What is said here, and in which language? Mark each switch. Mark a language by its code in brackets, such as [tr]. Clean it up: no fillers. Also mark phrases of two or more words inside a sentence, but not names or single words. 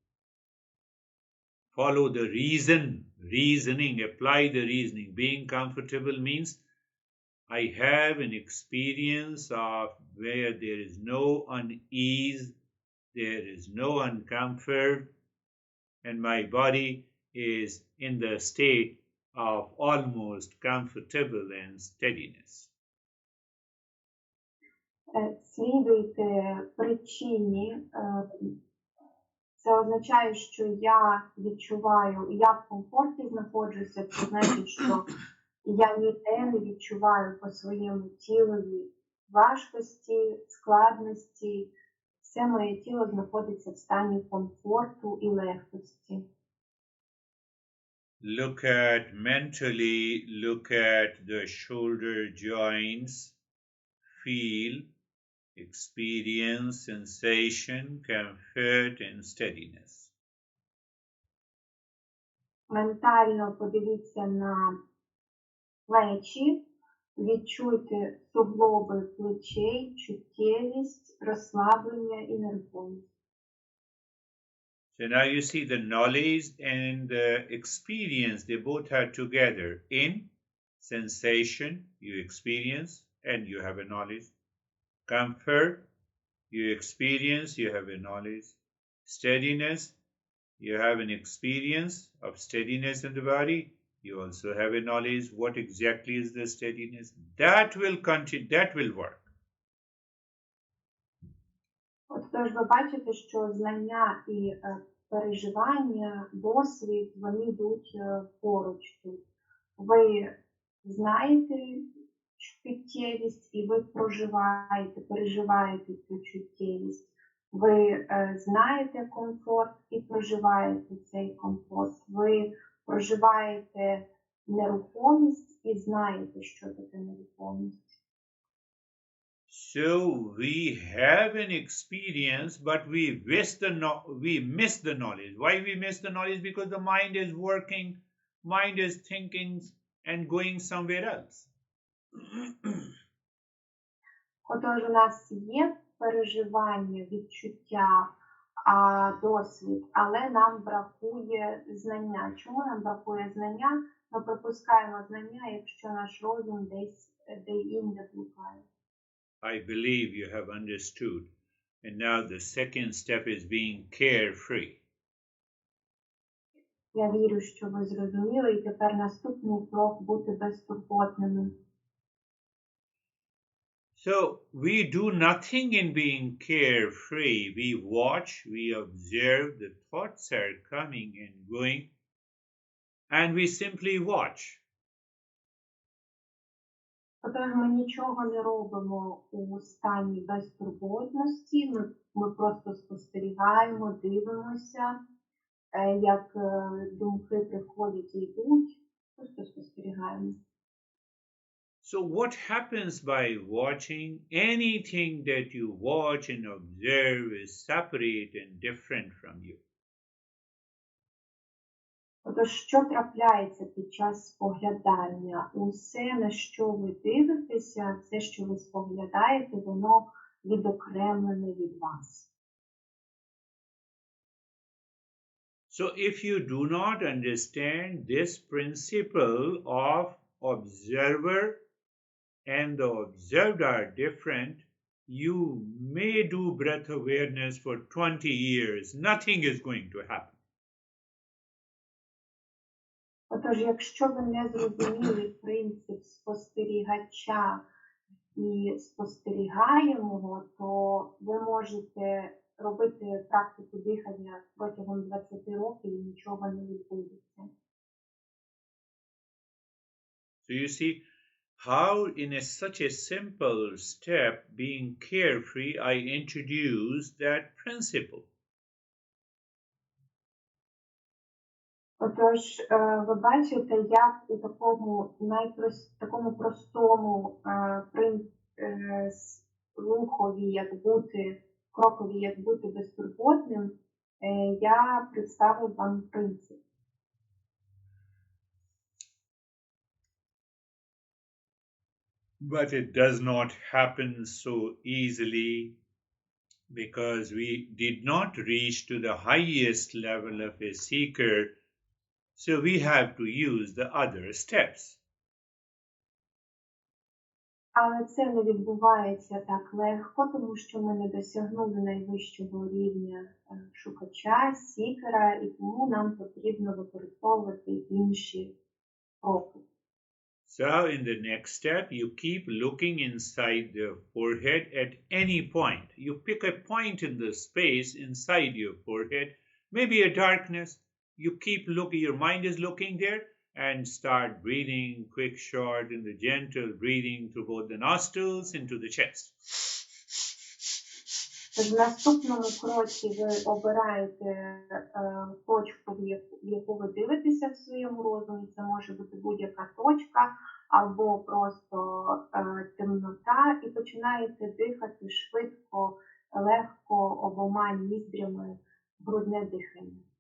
[en] Follow the reasoning, apply the reasoning. Being comfortable means I have an experience of where there is no unease, there is no uncomfort, and my body is in the state of almost comfortable and steadiness. [uk] Слідуйте причині. Це означає, що я відчуваю, я в комфорті знаходжуся, це значить, що я ніде не відчуваю по своєму тілові важкості, складності. Все моє тіло знаходиться в стані комфорту і легкості. [en] Look at the shoulder joints, feel, experience sensation, comfort and steadiness. [uk] Ментально подивіться на плечі, відчуйте суглоби плечей, чуттєвість, розслаблення і нерухомість. [en] So now you see the knowledge and the experience, they both are together. In sensation, you experience and you have a knowledge. Comfort, you experience, you have a knowledge. Steadiness, you have an experience of steadiness in the body. You also have a knowledge. What exactly is the steadiness? That will continue, that will work. [uk] Тож ви бачите, що знання і переживання, досвід, вони йдуть поруч тут. Ви знаєте чуттєвість і ви переживаєте цю чуттєвість. Ви знаєте комфорт і проживаєте цей комфорт. Ви проживаєте нерухомість і знаєте, що таке нерухомість. [en] So we have an experience, but we miss the knowledge. Why we miss the knowledge? Because the mind is working, mind is thinking and going somewhere else. [uk] Отож, у нас є переживання, відчуття, досвід, але нам бракує знання. Чому нам бракує знання? Ми пропускаємо знання, якщо наш розум десь де-інде блукає. [en] I believe you have understood And now the second step is being carefree. [uk] Я вірю, що ви зрозуміли, і тепер наступний крок – бути безтурботними. [en] So we do nothing in being carefree. We watch, we observe, the thoughts are coming and going, and we simply watch. [uk] Отож, ми нічого не робимо у стані безтурботності, ми просто спостерігаємо, дивимося, як думки приходять і йдуть, просто спостерігаємо. [en] So what happens by watching? Anything that you watch and observe is separate and different from you. [uk] Отож, що трапляється під час споглядання? Усе, на що ви дивитеся, все, що ви споглядаєте, воно відокремлене від вас. [en] So if you do not understand this principle of observer and the observed are different, you may do breath awareness for 20 years. Nothing is going to happen. [uk] Отож, якщо ви не зрозуміли принцип спостерігача і спостерігаємого, то ви можете робити практику дихання протягом 20 років і нічого не відбудеться. [en] So you see how in such a simple step, being carefree, I introduce that principle. [uk] Отож, ви бачите, як у такому простому рухові, крокові, як бути безтурботним, я представив вам принцип. [en] But it does not happen so easily because we did not reach to the highest level of a seeker. So we have to use the other steps. [uk] Але це не відбувається так легко, тому що ми не досягнули найвищого рівня шукача, сікера, і тому нам потрібно використовувати інші кроки. [en] So in the next step, you keep looking inside the forehead at any point. You pick a point in the space inside your forehead, maybe a darkness. You keep looking, your mind is looking there, and start breathing, quick, short, and the gentle breathing through both the nostrils into the chest. [uk] В наступному кроці ви обираєте точку, в яку ви дивитеся в своєму розумі. Це може бути будь-яка точка або просто темнота, і починаєте дихати швидко, легко, обома ніздрями, грудне дихання.